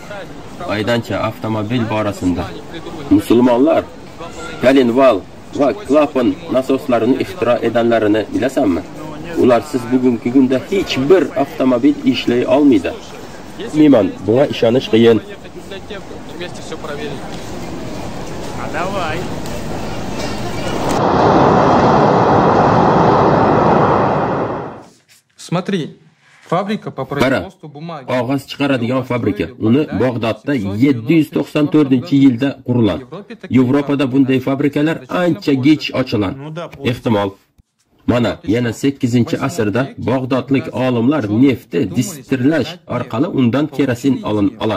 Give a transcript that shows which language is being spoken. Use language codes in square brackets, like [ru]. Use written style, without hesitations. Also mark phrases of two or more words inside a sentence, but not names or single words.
[uz] Aydancha avtomobil borasida musulmonlar galinval va klapan nasoslarini ixtiro edenlarini bilasanmi? Ularsiz bugungi kunda hech bir avtomobil ishlay olmaydi. Bilmayman, buna ishonish qiyin. [ru] Смотри, fabrika по производству бумаги. [uz] Qog'oz chiqaradigan fabrika. Uni Bag'dodda 794-yilda qurilgan. Yevropada bunday fabrikalar ancha kech ochilgan. Ehtimol mana yana 8-asrda Bag'dodlik olimlar neftni distilyash orqali undan kerosin olgan.